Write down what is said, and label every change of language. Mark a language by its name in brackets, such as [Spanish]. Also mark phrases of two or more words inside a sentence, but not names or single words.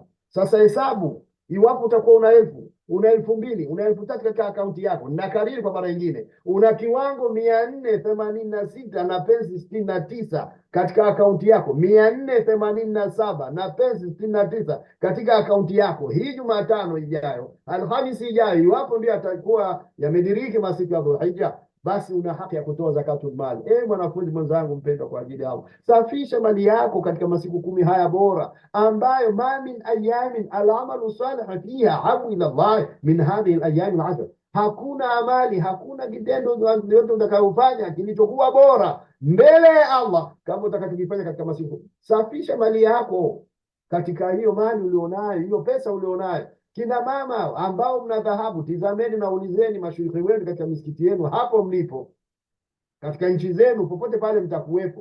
[Swahili] Sasa hesabu, iwapo utakuwa una 2,000 una 3,000 katika akaunti yako, na kariri kwa mara nyingine una kiwango 486 na pensi 69 katika akaunti yako, 487 na pensi 69 katika akaunti yako, hii Jumatano ijayo, Alhamisi ijayo, iwapo ndio atakuwa yamediriki masiku ya Dhulhijja, basi una haki ya kutoa zakatul mali. Mwanafunzi mwenzangu mpendwa kwa ajili yao, safisha mali yako katika masiku 10 haya bora, ambayo [Arabic] ما من أيام العمل الصالح فيها أحب إلى الله من هذه الأيام العشر. [Swahili] Hakuna amali, hakuna kitendo yote utakayofanya kilichokuwa bora mbele ya Allah kama utakachokifanya katika masiku. Safisha mali yako katika hiyo mali ulionayo, hiyo pesa ulionayo. Kina mama ambao mna dhahabu, tizameni na ulizeni mashuhuri wenu katika misikiti yenu hapo mlipo, katika nchi zenu, popote pale mtakuwepo.